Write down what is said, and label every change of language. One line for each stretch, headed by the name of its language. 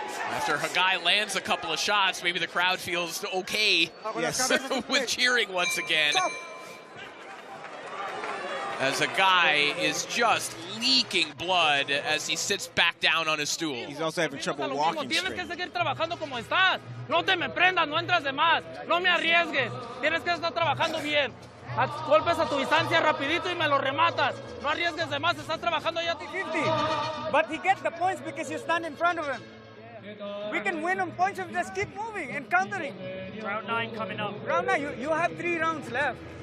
English: After KHEGAI lands a couple of shots, maybe the crowd feels okay with cheering once again. As KHEGAI is just leaking blood as he sits back down on his stool. He's also having trouble walking straight.
Spanish: Tienes que seguir trabajando como estás. No te me prendas, no entras de más. No me arriesgues. Tienes que estar trabajando bien. Golpes a tu distancia rapidito y me lo rematas. No arriesgues de más, estás trabajando ya 50.
English: But he gets the points because you stand in front of him. We can win on points if we just keep moving and countering. Round 9 coming up. Round 9, you have 3 rounds left.